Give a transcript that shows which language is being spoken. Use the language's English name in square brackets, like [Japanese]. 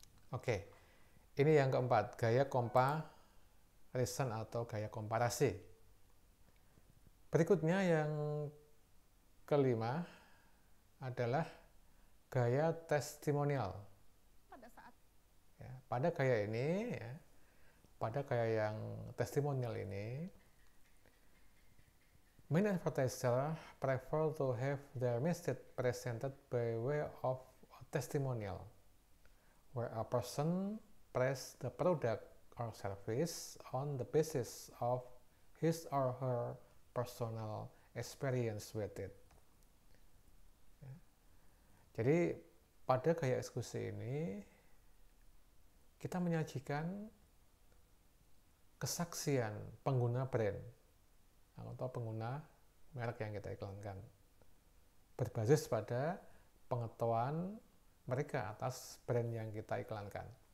[Indonesian] Oke, ini yang keempat, gaya comparison atau gaya komparasi. Berikutnya yang kelima adalah gaya testimonial. Pada gaya ini, pada gaya yang testimonial ini, [English] many advertisers prefer to have their message presented by way of a testimonial, where a person praise the product or service on the basis of his or her personal experience with it. [Indonesian] Jadi pada gaya eksekusi ini kita menyajikan kesaksian pengguna brand atau pengguna merek yang kita iklankan berbasis pada pengetahuan mereka atas brand yang kita iklankan.